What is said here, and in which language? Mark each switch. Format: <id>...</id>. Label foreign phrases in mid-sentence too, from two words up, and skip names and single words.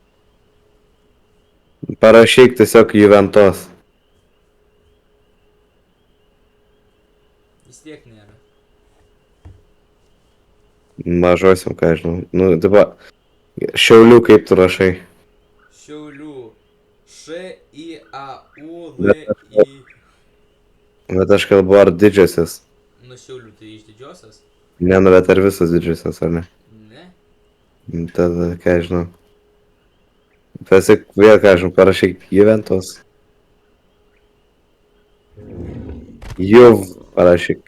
<lt>Parašyk tiesiog Juventus. Vis tiek nėra. Mažosiam, ką žinau. Nu, tipo, Šiaulių kaip tu rašai. Šiaulių. Š-I-A-U-L-I. Bet aš kalbu ar didžiosios. Nu Šiaulių tai iš didžiosios? Ne, nu bet ar visos didžiosios, ar ne? Ne. Tada, ką žinau. Tiesiog vėl, ką žinau, parašyk Juventus. Juv parašyk.</lt>